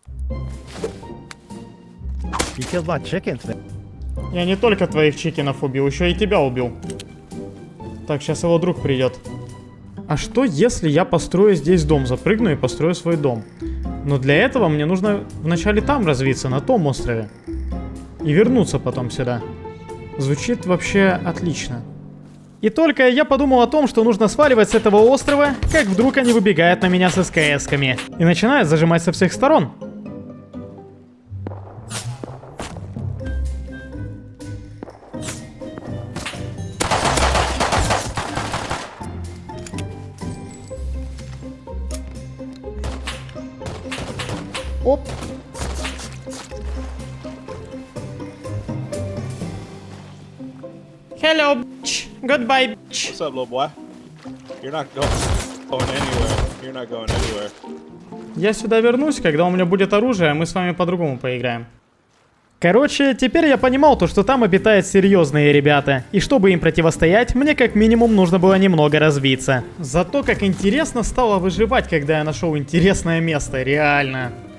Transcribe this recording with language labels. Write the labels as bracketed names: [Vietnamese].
[English] You killed my chickens, man. [Russian] Я не только твоих чикенов убил, еще и тебя убил. Так, сейчас его друг придет. А что, если я построю здесь дом? Запрыгну и построю свой дом. Но для этого мне нужно вначале там развиться, на том острове. И вернуться потом сюда. Звучит вообще отлично. И только я подумал о том, что нужно сваливать с этого острова, как вдруг они выбегают на меня с СКС-ками. И начинают зажимать со всех сторон. Оп. [English] Hello, bitch. Goodbye, bitch. What's up, little boy? You're not going anywhere. You're not going anywhere. [Russian] Я сюда вернусь, когда у меня будет оружие, а мы с вами по-другому поиграем. Короче, теперь я понимал то, что там обитают серьезные ребята. И чтобы им противостоять, мне как минимум нужно было немного развиться. Зато как интересно стало выживать, когда я нашел интересное место, реально.